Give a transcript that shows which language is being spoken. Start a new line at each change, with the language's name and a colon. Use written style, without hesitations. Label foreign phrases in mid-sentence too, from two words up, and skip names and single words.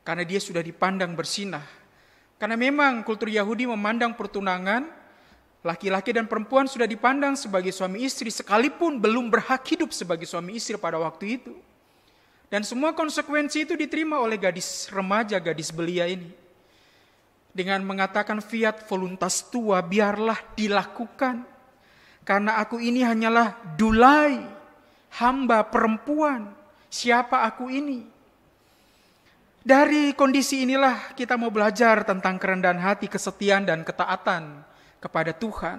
Indonesian: karena dia sudah dipandang bersinah. Karena memang kultur Yahudi memandang pertunangan, laki-laki dan perempuan sudah dipandang sebagai suami istri sekalipun belum berhak hidup sebagai suami istri pada waktu itu. Dan semua konsekuensi itu diterima oleh gadis remaja, gadis belia ini.
Latin: Dengan mengatakan fiat voluntas tua,
Indonesian: biarlah dilakukan. Karena aku ini hanyalah dulai, hamba perempuan. Siapa aku ini? Dari kondisi inilah kita mau belajar tentang kerendahan hati, kesetiaan dan ketaatan kepada Tuhan.